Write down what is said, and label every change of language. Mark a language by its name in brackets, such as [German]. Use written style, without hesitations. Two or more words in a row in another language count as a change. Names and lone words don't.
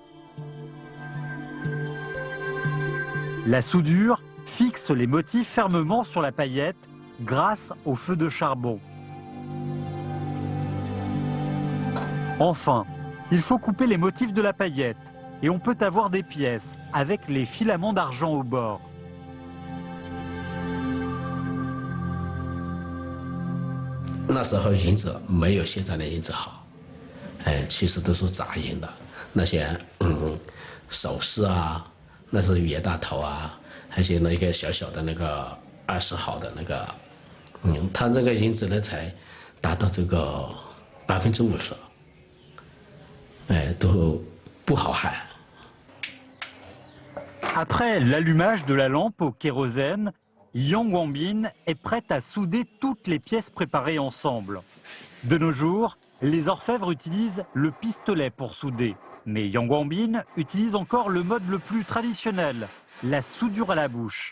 [French] La soudure fixe les motifs fermement sur la paillette grâce au feu de charbon. Enfin, il faut couper les motifs de la paillette et on peut avoir des pièces avec les filaments d'argent au bord. [Chinese] 那时候银子没有现在的银子好，其实都是杂银的，那些首饰啊，那是袁大头啊，还有那个小小的那个20毫的那个，它这个银子呢才达到这个50%，都不好焊。 [French] Après l'allumage de la lampe au kérosène, Yang Guangbin est prête à souder toutes les pièces préparées ensemble. De nos jours, les orfèvres utilisent le pistolet pour souder. Mais Yang Guangbin utilise encore le mode le plus traditionnel, la soudure à la bouche.